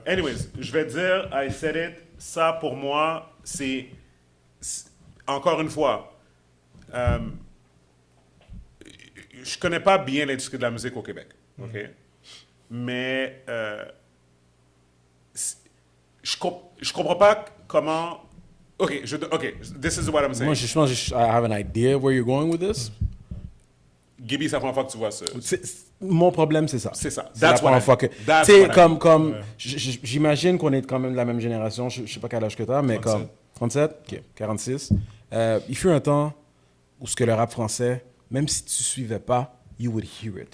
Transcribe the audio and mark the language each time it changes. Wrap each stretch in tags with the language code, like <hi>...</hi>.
<fr>Anyways, je vais dire,</fr> <en>I said it,</en> <fr>ça pour moi, c'est encore une fois, je connais pas bien l'industrie de la musique au Québec, ok? Mais je comprends pas comment...</fr> <en>OK, this is what I'm saying.</en> <fr>Moi, je pense que</fr> <en>I have an idea where you're going with this.</en> <fr>Gibby, c'est la première fois que tu vois ça. Mon problème, c'est ça. C'est ça. C'est la première fois que... Tu sais, comme j'imagine qu'on est quand même de la même génération. Je sais pas quel âge que tu as, mais 37. Comme... 37? OK, 46. Il fut un temps où ce que le rap français, même si tu suivais pas,</fr> <en>you would hear it.</en>